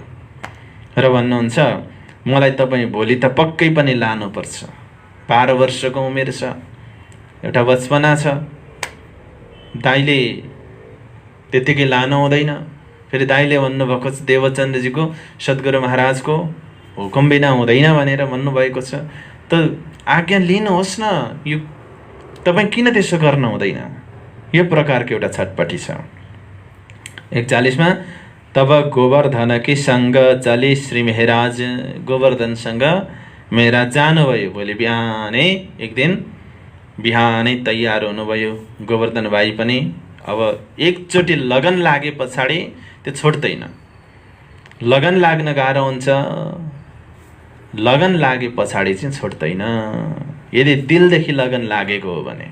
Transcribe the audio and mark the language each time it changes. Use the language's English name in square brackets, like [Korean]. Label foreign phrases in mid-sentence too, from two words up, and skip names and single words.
[Nepali] र भन्नुहुन्छ, मलाई तपाईँ भोलि त पक्कै पनि लानुपर्छ, 12 वर्षको उमेर छ, एउटा बचपना छ, दाइले त्यतिकै लानु हुँदैन। फेरि दाइले भन्नुभएको छ देवचन्द्रजीको, सद्गुरु महाराजको हुकुम बिना हुँदैन भनेर भन्नुभएको छ। त आज्ञा लिनुहोस् न, यो तपाईँ किन त्यसो गर्नु हुँदैन, यो प्रकारको एउटा छटपटी छ। 41 मा [Hindi] तब गोवर्धन की सँग चले श्री मेहराज, [Nepali] गोवर्धनसँग मेहराज जानुभयो। भोलि बिहानै, एक दिन बिहानै तयार हुनुभयो गोवर्धन भाइ पनि। अब एकचोटि लगन लागे पछाडि त्यो छोड्दैन। लगन लाग्न गाह्रो हुन्छ, लगन लागे पछाडि चाहिँ छोड्दैन, यदि दिलदेखि लगन लागेको हो भने।